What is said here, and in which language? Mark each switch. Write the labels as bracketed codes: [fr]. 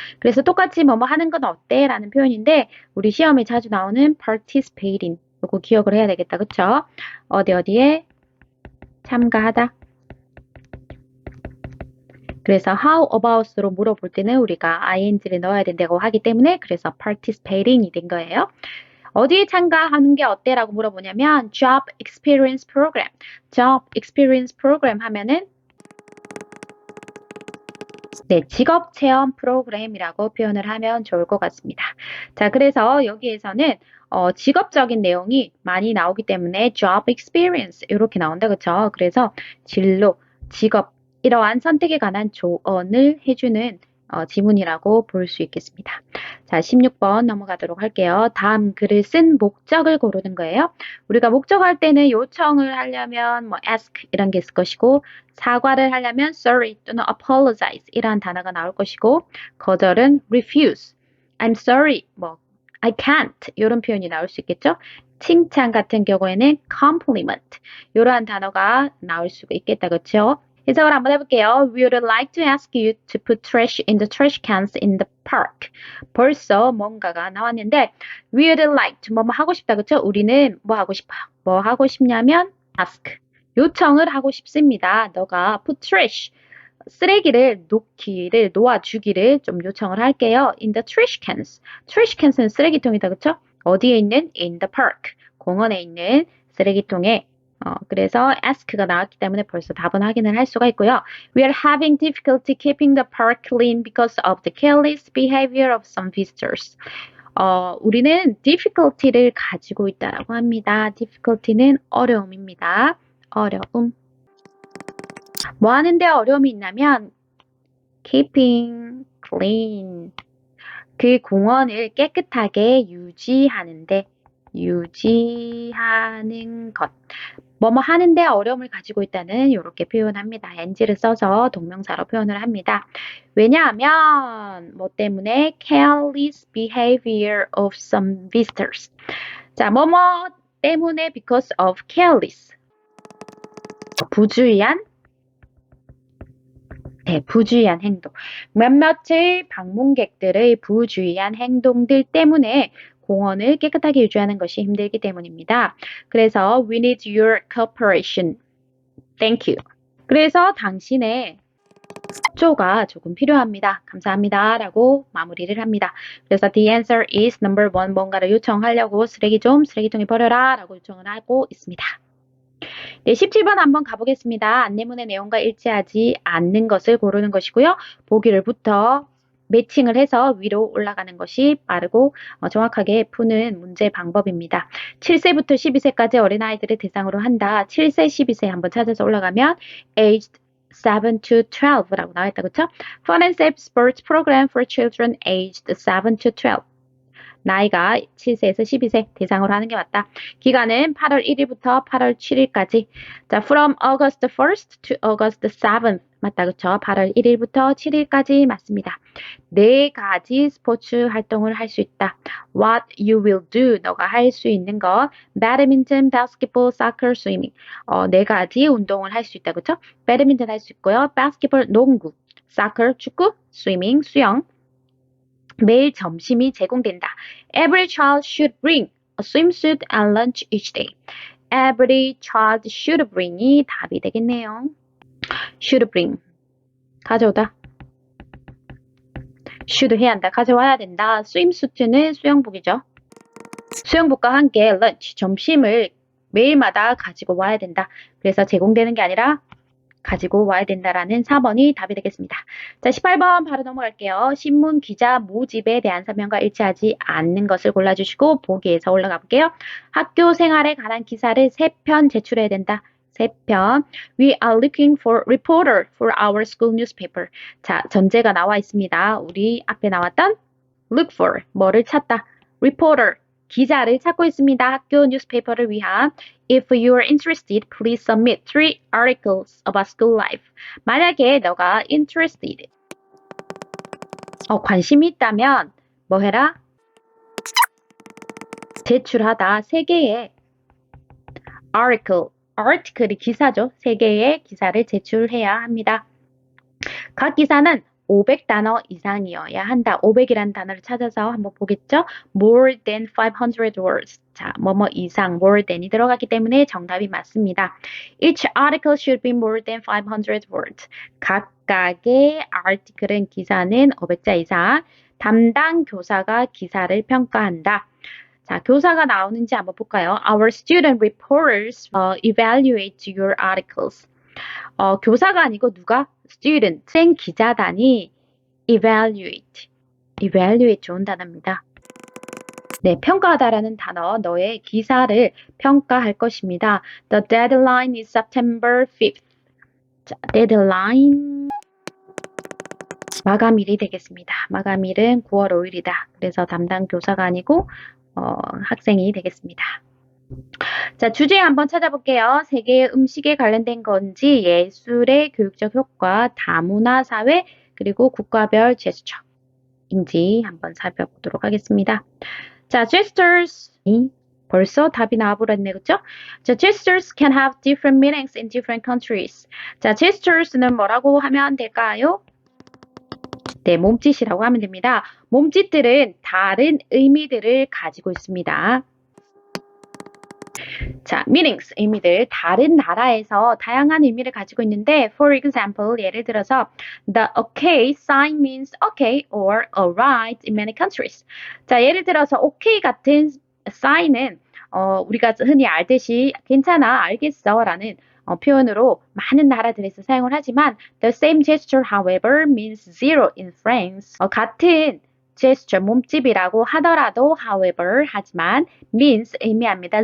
[ko] 그래서 똑같이 뭐뭐 하는 건 어때? 라는 표현인데 우리 시험에 자주 나오는 participating 이거 기억을 해야 되겠다. 그쵸? 어디에 참가하다. 그래서 how about으로 물어볼 때는 우리가 ing를 넣어야 된다고 하기 때문에 그래서 participating이 된 거예요. 어디에 참가하는 게 어때? 라고 물어보냐면 [en] job experience program. job experience program [ko] 하면은 네, 직업 체험 프로그램이라고 표현을 하면 좋을 것 같습니다. 자, 그래서 여기에서는 직업적인 내용이 많이 나오기 때문에 job experience 이렇게 나온다. 그렇죠? 그래서 진로, 직업 이러한 선택에 관한 조언을 해주는 지문이라고 볼 수 있겠습니다. 자, 16번 넘어가도록 할게요. 다음 글을 쓴 목적을 고르는 거예요. 우리가 목적할 때는 요청을 하려면 뭐 ask 이런 게 있을 것이고 사과를 하려면 sorry 또는 apologize 이러한 단어가 나올 것이고 거절은 refuse, [en] I'm sorry, [ko] 뭐 [en] I can't [ko] 이런 표현이 나올 수 있겠죠. 칭찬 같은 경우에는 compliment 이러한 단어가 나올 수가 있겠다. 그렇죠? 해석을 한번 해볼게요. [en] We would like to ask you to put trash in the trash cans in the park. [ko] 벌써 뭔가가 나왔는데 [en] we would like to [ko] 뭐뭐 하고 싶다. 그렇죠? 우리는 뭐 하고 싶어요? 뭐 하고 싶냐면 ask. 요청을 하고 싶습니다. 너가 [en] put trash. [ko] 쓰레기를 놓아주기를 좀 요청을 할게요. [en] In the trash cans. trash cans는 [ko] 쓰레기통이다. 그렇죠? 어디에 있는? [en] In the park. [ko] 공원에 있는 쓰레기통에 그래서 ask가 나왔기 때문에 벌써 답은 확인을 할 수가 있고요. [en] We are having difficulty keeping the park clean because of the careless behavior of some visitors. [ko] 우리는 difficulty를 가지고 있다라고 합니다. difficulty는 어려움입니다. 어려움. 뭐 하는데 어려움이 있냐면 [en] keeping clean. [ko] 그 공원을 깨끗하게 유지하는데 유지하는 것. 뭐뭐 하는데 어려움을 가지고 있다는 이렇게 표현합니다. NG를 써서 동명사로 표현을 합니다. 왜냐하면 뭐 때문에 [en] careless behavior of some visitors. [ko] 자, 뭐뭐 때문에 [en] because of careless. [ko] 부주의한 부주의한 행동. 몇몇의 방문객들의 부주의한 행동들 때문에 공원을 깨끗하게 유지하는 것이 힘들기 때문입니다. [en] 그래서 we need your cooperation. Thank you. [ko] 그래서 당신의 협조가 조금 필요합니다. 감사합니다. 라고 마무리를 합니다. [en] 그래서 the answer is number 1. [ko] 뭔가를 요청하려고 쓰레기통에 버려라 라고 요청을 하고 있습니다. 네, 17번 한번 가보겠습니다. 안내문의 내용과 일치하지 않는 것을 고르는 것이고요. 보기를부터 매칭을 해서 위로 올라가는 것이 빠르고 정확하게 푸는 문제 방법입니다. 7세부터 12세까지 어린아이들을 대상으로 한다. 7세, 12세 한번 찾아서 올라가면 aged 7 to 12라고 나와있다. 그쵸? [en] Fun and Safe Sports Program for Children aged 7 to 12. [ko] 나이가 7세에서 12세 대상으로 하는 게 맞다. 기간은 8월 1일부터 8월 7일까지. [en] 자, from August 1st to August 7th. [ko] 맞다, 그쵸? 8월 1일부터 7일까지 맞습니다. 4가지 스포츠 활동을 할 수 있다. [en] What you will do. [ko] 너가 할 수 있는 것. [en] Badminton, basketball, soccer, swimming. [ko] 4가지 운동을 할 수 있다. 그쵸? 배드민턴 할 수 있고요. basketball, 농구. soccer, 축구. swimming, 수영. 매일 점심이 제공된다. [en] Every child should bring a swimsuit and lunch each day. Every child should bring이 [ko] 답이 되겠네요. [en] should bring. 가져오다. [ko] should 해야 한다. 가져와야 된다. swimsuit는 수영복이죠. 수영복과 함께 lunch, 점심을 매일마다 가지고 와야 된다. 그래서 제공되는 게 아니라 가지고 와야 된다라는 4번이 답이 되겠습니다. 자, 18번 바로 넘어갈게요. 신문 기자 모집에 대한 설명과 일치하지 않는 것을 골라주시고 보기에서 올라가 볼게요. 학교 생활에 관한 기사를 3편 제출해야 된다. 3편. [en] We are looking for reporter for our school newspaper. [ko] 자, 전제가 나와 있습니다. 우리 앞에 나왔던 look for, 뭐를 찾다. reporter, 기자를 찾고 있습니다. 학교 뉴스페이퍼를 위한 [en] If you are interested, please submit 3 articles about school life. [ko] 만약에 너가 interested, 관심이 있다면 뭐 해라? 제출하다 3개의 article이 기사죠. 3개의 기사를 제출해야 합니다. 각 기사는 500단어 이상이어야 한다. 500이라는 단어를 찾아서 한번 보겠죠. [en] More than 500 words. [ko] 자, 뭐뭐 이상, more than이 들어갔기 때문에 정답이 맞습니다. [en] Each article should be more than 500 words. [ko] 각각의 article은 기사는 500자 이상. 담당 교사가 기사를 평가한다. 자, 교사가 나오는지 한번 볼까요? [en] Our student reporters evaluate your articles. [ko] 교사가 아니고 누가? student, 생 기자단이 evaluate 좋은 단어입니다. 네, 평가하다라는 단어, 너의 기사를 평가할 것입니다. [en] The deadline is September 5th. [ko] 자, deadline 마감일이 되겠습니다. 마감일은 9월 5일이다. 그래서 담당 교사가 아니고 학생이 되겠습니다. 자, 주제 한번 찾아볼게요. 세계의 음식에 관련된 건지, 예술의 교육적 효과, 다문화 사회, 그리고 국가별 제스처인지 한번 살펴보도록 하겠습니다. [en] 자, gestures. [ko] 벌써 답이 나와버렸네, 그쵸? [en] 자, gestures can have different meanings in different countries. [ko] 자, gestures는 뭐라고 하면 될까요? 네, 몸짓이라고 하면 됩니다. 몸짓들은 다른 의미들을 가지고 있습니다. 자, meanings, 의미들. 다른 나라에서 다양한 의미를 가지고 있는데, for example, 예를 들어서, [en] the okay sign means okay or alright in many countries. [ko] 자, 예를 들어서 okay 같은 sign은 우리가 흔히 알듯이 괜찮아, 알겠어 라는 표현으로 많은 나라들에서 사용을 하지만 [en] the same gesture, however, means zero in France. [ko] 같은 gesture, 몸집이라고 하더라도 however, 하지만 means 의미합니다.